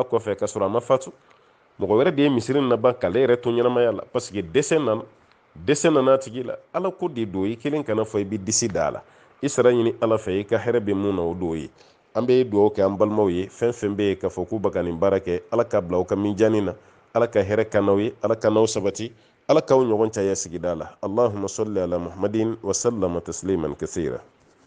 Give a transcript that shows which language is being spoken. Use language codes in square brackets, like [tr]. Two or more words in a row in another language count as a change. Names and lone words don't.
[bm] kɔfɛ ka sɔrɔ a ma fatu mɔgɔ wɛrɛ de ye misiri laban k'ale yɛrɛ to ɲɛnamaya la [fr] parce que [bm] dɛsɛ nana a tigi la ala ko de don i kelen kana fɔ i bɛ disi da a la i sara ɲini ala fɛ i ka hɛrɛ bɛ mun na o don ye an bɛ dugawu kɛ an balimaw ye fɛn fɛn bɛ yen k'a fɔ k'u bɛ ka nin baara kɛ ala ka bila aw ka minjani na ala ka hɛrɛ ka n'aw ye ala ka n'aw sabati ala k'aw ɲɔgɔn caya sigida la [ar] اللهم صل على محمد وسلم تسليما كثيرا